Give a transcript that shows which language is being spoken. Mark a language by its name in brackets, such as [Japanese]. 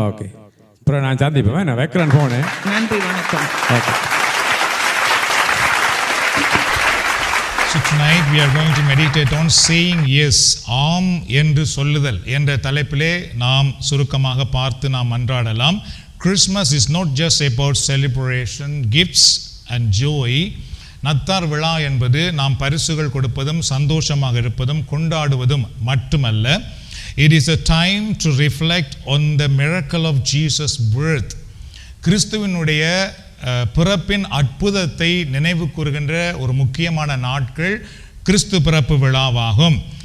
[Tamil] Okay, அப்புறம் நான் சந்திப்பேன். நான் வைக்கிறேன் ஃபோனு. நன்றி, வணக்கம். Okay. [English] So tonight we are going to meditate on saying yes, [Tamil] ஆம் என்று சொல்லுதல் என்ற தலைப்பிலே நாம் சுருக்கமாக பார்த்து நாம் மன்றாடலாம். [English] Christmas is not just about celebration, gifts and joy. [Tamil] நத்தார் விழா என்பது நாம் பரிசுகள் கொடுப்பதும் சந்தோஷமாக இருப்பதும் கொண்டாடுவதும் மட்டுமல்ல. [English] It is a time to reflect on the miracle of Jesus' birth. [Tamil] கிறிஸ்துவினுடைய பிறப்பின் அற்புதத்தை நினைவு கூறுகின்ற ஒரு முக்கியமான நாட்கள் கிறிஸ்து பிறப்பு விழாவாகும்.